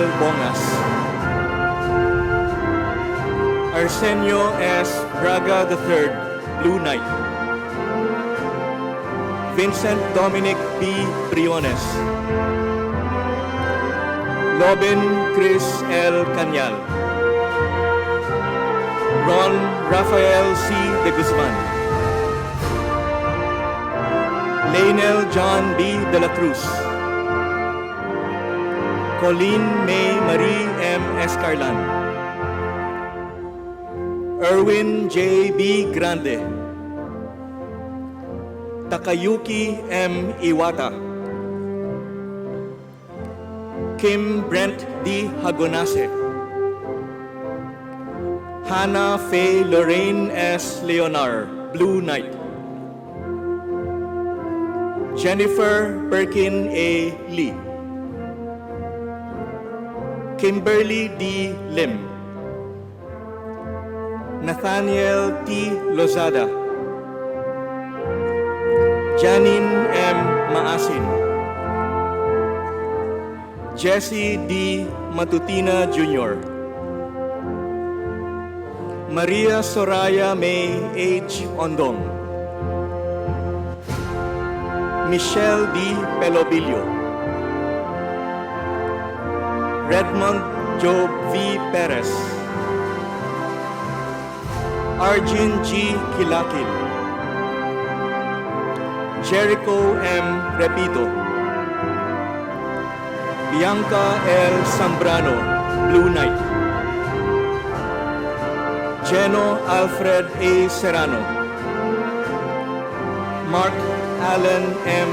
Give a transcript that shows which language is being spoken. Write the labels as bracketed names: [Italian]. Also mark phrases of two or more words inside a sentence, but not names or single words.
[English] Bongas, Arsenio S. Braga III, Blue Knight, Vincent Dominic B. Briones, Lobin Chris L. Canyal, Ron Rafael C. de Guzman, Lainel John B. de la Cruz, Colleen May Marie M. Escarlan, Erwin J. B. Grande, Takayuki M. Iwata, Kim Brent D. Hagonase, Hannah Faye Lorraine S. Leonar, Blue Knight, Jennifer Perkin A. Lee, Kimberly D. Lim, Nathaniel T. Lozada, Janine M. Maasin, Jesse D. Matutina Jr., Maria Soraya May H. Ondong, Michelle D. Pelobilio, Redmond Job V. Perez, Arjun G. Kilakil, Jericho M. Repito, Bianca L. Zambrano, Blue Knight, Geno Alfred A. Serrano, Mark Allen M.